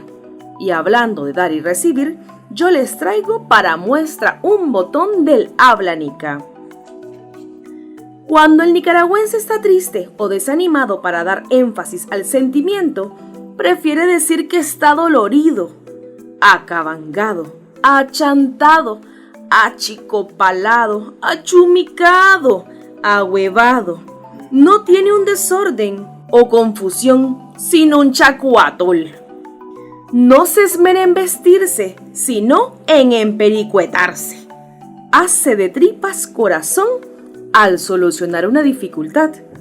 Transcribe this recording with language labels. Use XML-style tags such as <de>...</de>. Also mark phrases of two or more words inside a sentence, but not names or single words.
<es>Y hablando de dar y recibir, yo les traigo para muestra un botón del habla nica. Cuando el nicaragüense está triste o desanimado para dar énfasis al sentimiento, prefiere decir que está dolorido, acabangado, achantado, achicopalado, achumicado, ahuevado. No tiene un desorden o confusión, sino un chacuatol. No se esmera en vestirse, sino en empericuetarse. Hace de tripas corazón al solucionar una dificultad.</es>